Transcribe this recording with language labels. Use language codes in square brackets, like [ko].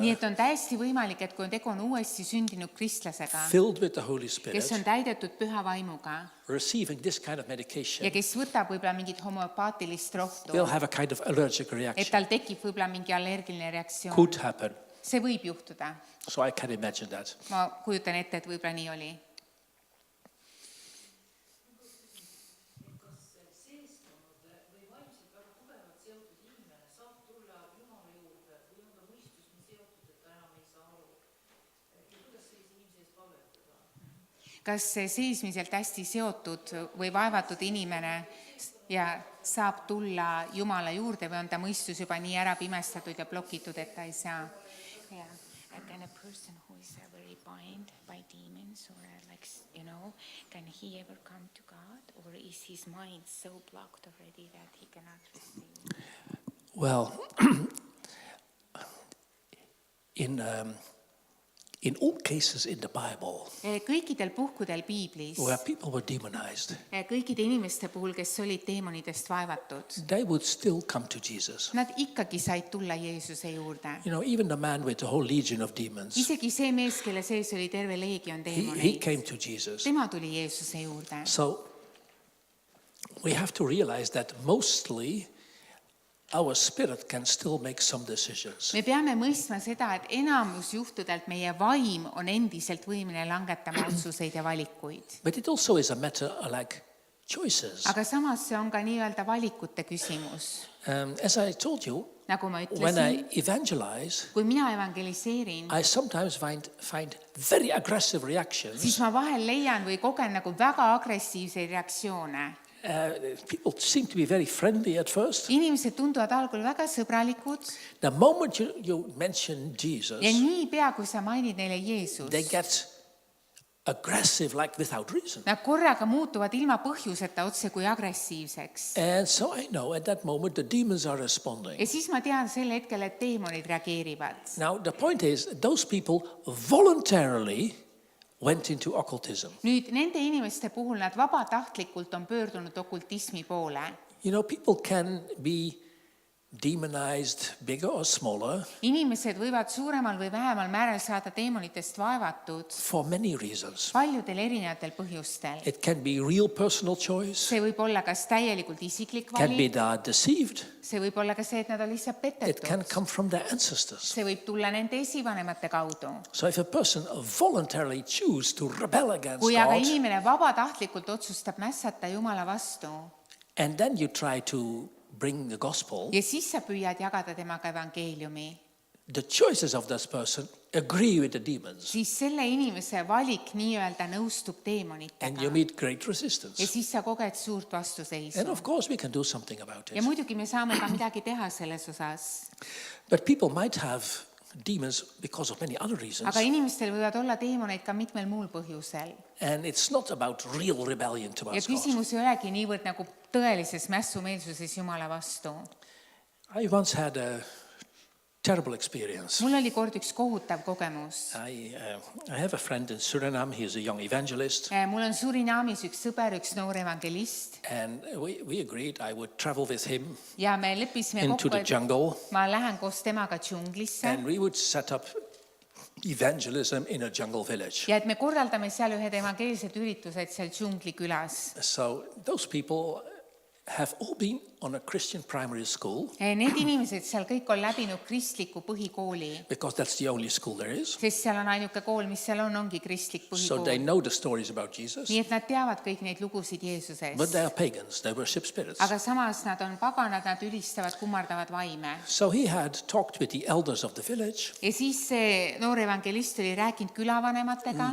[et] Nii et on täiesti võimalik, et kui tegu on uuesti sündinud kristlasega, [en] filled with the Holy [et] kes [en] Spirit, [et] on täidetud püha vaimuga [en] receiving this kind of [et] ja [en] medication, [et] kes võtab võib-olla mingit homöopaatilist rohtu, [en] will have a kind of allergic [et] et [en] reaction. [et] tal tekib võib-olla mingi allergiline reaktsioon. [en] Could happen. [et] See võib juhtuda. [en] So I can imagine that. [et] Ma kujutan ette, et võib-olla nii oli. Kas see seismiselt hästi seotud või vaevatud inimene ja saab tulla Jumala juurde või on ta mõistus juba nii ära pimestatud ja blokitud, et ta ei saa? [en] Yeah. Can a person who is very bind by demons or like, can he ever come to God? Or is his mind so blocked already that he cannot receive? Well, in all cases in the Bible [et] Kõikidel puhkudel Piiblis, [en] where people were demonized, [et] kõikide inimeste puhul, kes olid teemonidest vaevatud, [en] they would still come to Jesus. [et] nad ikkagi said tulla Jeesuse juurde. [en] Even the man with the whole legion of demons, [et] Isegi see mees, kelle sees oli terve leegion [en] he [et] teemoneid, [en] came to Jesus. [et] tema tuli Jeesuse juurde. [en] So we have to realize that mostly our spirit can still make some decisions. [et] Me peame mõistma seda, et enamus juhtudelt meie vaim on endiselt võimeline langetama otsuseid ja valikuid. [en] But it also is a matter like choices. [et] Aga samas see on ka nii-öelda valikute küsimus. [en] As I told you, [et] Nagu ma [en] when I [et] ütlesin, [en] evangelize, [et] kui mina evangeliseerin, [en] I sometimes find very aggressive [et] siis [en] reactions. [et] ma vahel leian või kogen nagu väga agressiivseid reaktsioone. [en] People seem to be very friendly at first. [et] Inimesed tunduvad algul väga sõbralikud [en] The moment you mention Jesus, [et] ja niipea, kui sa mainid neile Jeesust, [en] they get aggressive like without reason. [et] nad korraga muutuvad ilma põhjuseta otse kui agressiivseks. [en] And so I know at that moment the demons are responding. [et] Ja siis ma tean sel hetkel, et teemonid reageerivad. [en] Now the point is, those people voluntarily went into occultism. [et] Nüüd nende inimeste puhul nad vabatahtlikult on pöördunud okultismi poole. [en] People can be demonized bigger or smaller [et] Inimesed võivad suuremal või vähemal määral saada teemonitest vaevatud [en] for many reasons. [et] paljudel erinevatel põhjustel. [en] It can be real personal choice, [et] See võib olla kas täielikult isiklik [en] can be [et] valik, [en] they are deceived, [et] see võib olla ka see, et nad on lihtsalt [en] it can [et] petetud. [en] come from their ancestors. [et] See võib tulla nende esivanemate kaudu. [en] So if a person voluntarily choose to rebel against [et] Kui aga [en] God, [et] inimene vabatahtlikult otsustab mässata Jumala vastu [en] and then you try to bring the gospel, [et] ja siis sa püüad jagada temaga evangeeliumi, [en] the choices of this person agree with the demons. [et] siis selle inimese valik nii-öelda nõustub [en] And [et] teemonitega. [en] you meet great [et] Ja [en] resistance. [et] siis sa koged suurt [en] And [et] vastuseisu. [en] of course we can do something about [et] Ja [en] it. [et] muidugi me saame ka midagi teha selles osas. [en] But people might have demons because of many other reasons. [et] Aga inimestel võivad olla teemoneid ka mitmel muul põhjusel. [en] And it's not about real rebellion [et] Ja [en] towards God. [et] küsimus ei olegi niivõrd nagu tõelises mässumeelsuses Jumala vastu. [en] I once had a terrible experience. [et] Mul oli kord üks kohutav kogemus. [en] I have a friend in Suriname. He is a young evangelist. [et] Mul on Surinaamis üks sõber, üks noor evangelist [en] And we agreed I would travel with him [et] ja me leppisime [en] into [et] kokku, [en] the [et] et [en] jungle. [et] ma lähen koos temaga džunglisse [en] And we would set up evangelism in a jungle village. [et] ja et me korraldame seal ühed evangeelsed üritused seal džunglikülas. [en] So those people have all been on a Christian primary school [et] Need inimesed seal kõik on läbinud kristliku põhikooli, [en] because that's the only school there is. [et] sest seal on ainuke kool, mis seal ongi kristlik [en] So they [et] põhikool. [en] know the stories about Jesus. [et] Nii et nad teavad kõik neid lugusid [en] But [et] Jeesusest. [en] they are pagans. They worship spirits. [et] Aga samas nad on paganad, nad ülistavad, kummardavad vaime. [en] So he had talked with the elders of the village. [et] Ja siis see noor evangelist oli rääkinud külavanematega,